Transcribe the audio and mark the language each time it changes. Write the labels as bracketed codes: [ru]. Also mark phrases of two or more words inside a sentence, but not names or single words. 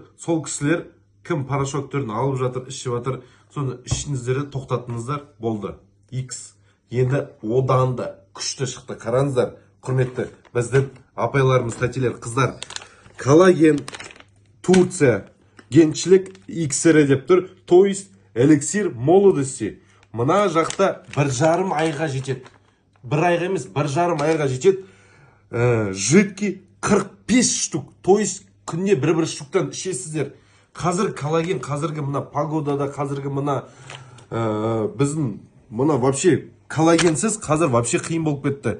[kk] Сол кісілер кім порошок түрін алып жатыр, ішіп жатыр, соны ішіңіздерді тоқтатыңыздар, болды. X. Енді одан да күшті шықты. Қараңыздар, құрметті біздің апайларымыз, тәтелер, қыздар. Коллаген, Турция, геншілік X-ері деп тұр. [ru] То есть эликсир молодости. [kk] Мына жақта 1,5 айға жетеді. 1 айға емес, 1,5 айға жетеді. [ru] Жидкий 45 штук. То есть [kk] күнде бір штуктан ішесіздер. Қазір коллаген, қазіргі мына погодада, қазіргі мына біздің мына вообще коллагенсіз қазір вообще қиын болып кетті.